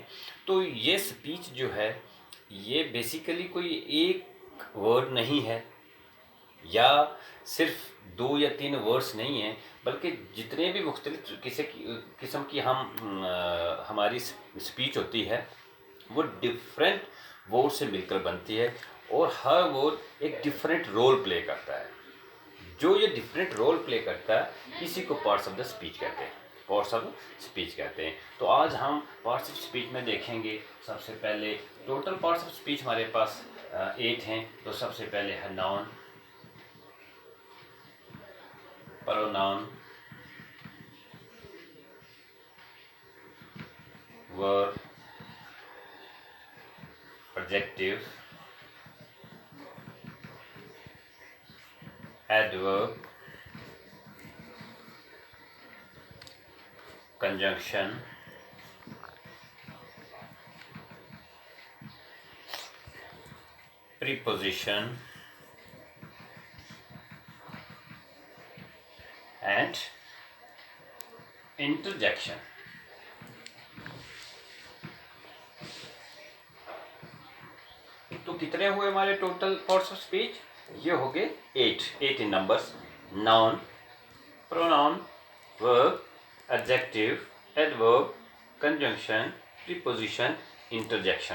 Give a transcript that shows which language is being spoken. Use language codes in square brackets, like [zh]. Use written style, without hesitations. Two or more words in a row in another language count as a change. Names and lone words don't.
[hi] तो ये स्पीच जो है, ये बेसिकली कोई एक वर्ड नहीं है या सिर्फ 2 या 3 वर्ड्स नहीं हैं, बल्कि जितने भी मुख्तलिफ किस्म की हमारी स्पीच होती है, वो [en] different word [hi] से मिलकर बनती है और हर वर्ड एक [en] different role play [hi] करता है. जो ये [en] different role play [hi] करता है, इसी को [en] parts of the speech [hi] कहते हैं. [en] parts of speech [hi] कहते हैं. तो आज हम [en] parts of speech [hi] में देखेंगे. सबसे पहले [en] total parts of speech [hi] हमारे पास 8 हैं. तो सबसे पहले है नाउन, [en] pronoun, verb, adjective, adverb, conjunction, preposition, and interjection. [hi] तो कितने हुए हमारे [en] total parts of speech? [hi] ये हो गए 8 [en] in numbers. noun, pronoun, verb, adjective, adverb, conjunction, preposition, interjection.